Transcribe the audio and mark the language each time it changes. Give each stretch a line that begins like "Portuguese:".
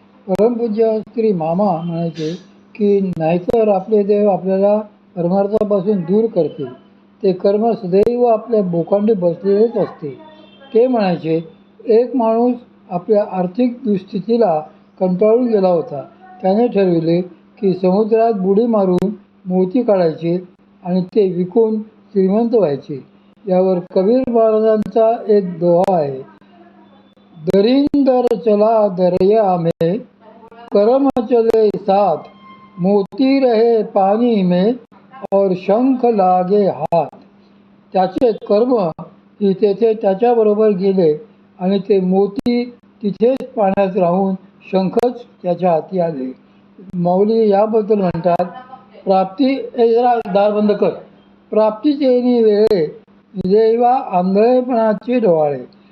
Marathi: परमपूज्य श्री मामा म्हणायचे की नाहीतर आपले देव आपल्याला परमार्थापासून दूर करतील, ते कर्म सदैव आपल्या बोकांडी बसलेलेच असते. ते म्हणायचे, एक माणूस आपल्या आर्थिक दुस्थितीला कंटाळून गेला होता. त्याने ठरविले की समुद्रात बुडी मारून मोती काढायचे आणि ते विकून श्रीमंत व्हायचे. यावर कबीर महाराजांचा एक दोहा आहे,
Hindi: दरिंदर चला दरिया में कर्म चले साथ, मोती रहे पानी में और शंख लागे हात.
Marathi: त्याचे कर्म ही तेथे त्याच्याबरोबर गेले आणि ते मोती तिथेच पाण्यात राहून शंखच त्याच्या हाती आले. माऊली याबद्दल म्हणतात, प्राप्ती जरा दार बंद कर. प्राप्तीचे येणे वेळे देवा आंधळेपणाचे डोहाळे.